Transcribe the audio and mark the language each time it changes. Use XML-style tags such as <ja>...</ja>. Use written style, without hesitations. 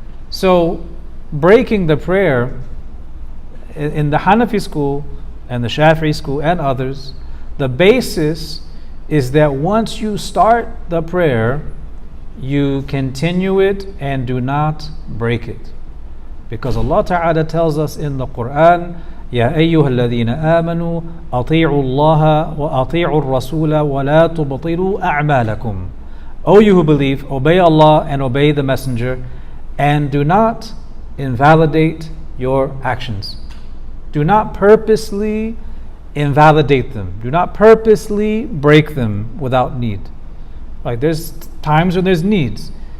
<en>So breaking the prayer in the Hanafi school and the Shafi'i school and others, the basis is that once you start the prayer, you continue it and do not break it. Because Allah Ta'ala tells us in the Quran,</en> <ar>يَا أَيُّهَا الَّذِينَ آمَنُوا أَطِيعُوا اللَّهَ وَأَطِيعُوا الرَّسُولَ وَلَا تُبْطِلُوا أَعْمَالَكُمْ.</ar> <en>O you who believe, obey Allah and obey the Messenger, and do not invalidate your actions. Do not purposely invalidate them. Do not purposely break them without need. Like, there's times when there's needs.</en>